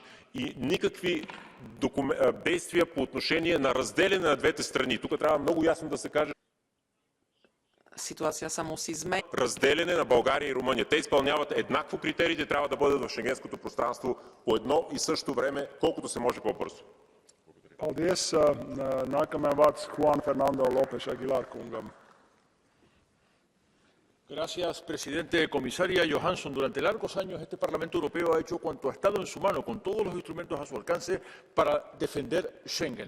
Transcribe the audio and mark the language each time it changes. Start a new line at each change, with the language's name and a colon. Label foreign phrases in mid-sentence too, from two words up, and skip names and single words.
Bulgarian: И никакви действия по отношение на разделяне на двете страни. Тук трябва много ясно да се каже. Ситуация само си изме. Разделяне на България и Румъния. Те изпълняват еднакво критериите, трябва да бъдат в шенгенското пространство по едно и също време, колкото се може по-бързо.
Latvian: Paldies. Nākamajam vārds Juan Fernando López Aguilar kungam.
Spanish: Gracias, presidente. Comisaria Johansson, durante largos años este Parlamento Europeo ha hecho cuanto ha estado en su mano, con todos los instrumentos a su alcance, para defender Schengen.